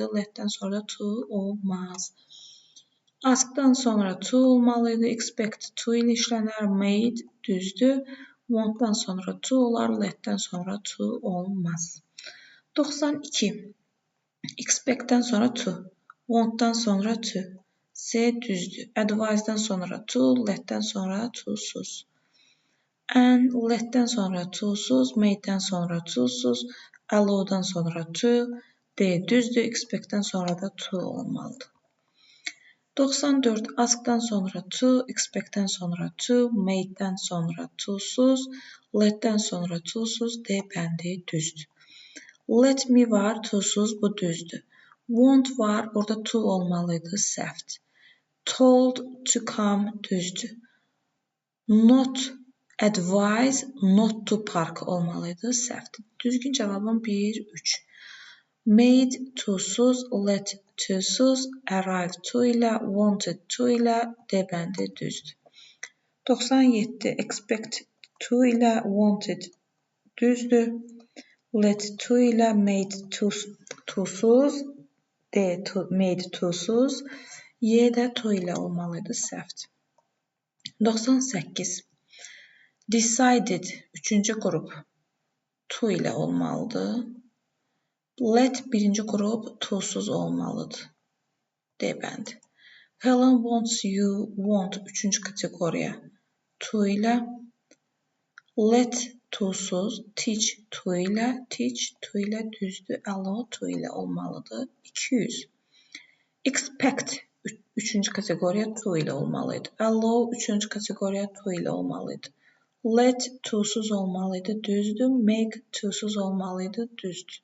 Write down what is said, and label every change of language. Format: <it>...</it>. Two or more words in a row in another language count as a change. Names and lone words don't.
<az>Let-dən sonra to olmaz. Ask-dan sonra to olmalıydı.</az> <en>Expect to</en> <az>ilə işlənər. Made düzdür. Want-dan sonra to olar, let-dən sonra to olmaz. 92. Expect-dən sonra to, want-dan sonra to. C düzdür. Advise-dan sonra to, let-dən sonra to-suz.</az> <en>And let-</en> <az>dən sonra to-suz, made-dən sonra to-suz. Allow'dan sonra to, D düzdür, expectdən sonra da to olmalıdır. 94. Ask'dan sonra to, expectdən sonra to, made'dən sonra to'suz, let'dən sonra to'suz, D bəndi düzdür.</az> <en>Let me</en> <az>var, to'suz, bu düzdür. Want var, burada to olmalıydı, səhvdir.</az> <en>Told to come düzdür. Not advise not to park</en> <az>olmalıydı, səhvdir. Düzgün cavabım 1, 3. Made to'suz, let to'suz,</az> <en>arrive to</en> <az>ilə,</az> <en>wanted to</en> <az>ilə, D bəndi düzdür. 97.</az> <en>Expect to</en> <az>ilə, wanted düzdür.</az> <en>Let to</en> <az>ilə, made to'suz, D made to'suz, Y də to ilə olmalıydı, səhvdir. 98. Decided, 3-cü qrup, to ilə olmalıdır. Let, 1-ci qrup, to'suz olmalıdır. D bəndi.</az> <en>Helen wants you, want,</en> <az>3-cü kateqoriya, to ilə. Let, to'suz, teach, to ilə düzdür. Allow, to ilə olmalıdır. 200. Expect, 3-cü kateqoriya, to ilə olmalıydı. Allow, 3-cü kateqoriya, to ilə olmalıydı. Let, to'suz olmalıydı, düzdür. Make, to'suz olmalıydı, düzdür.</az>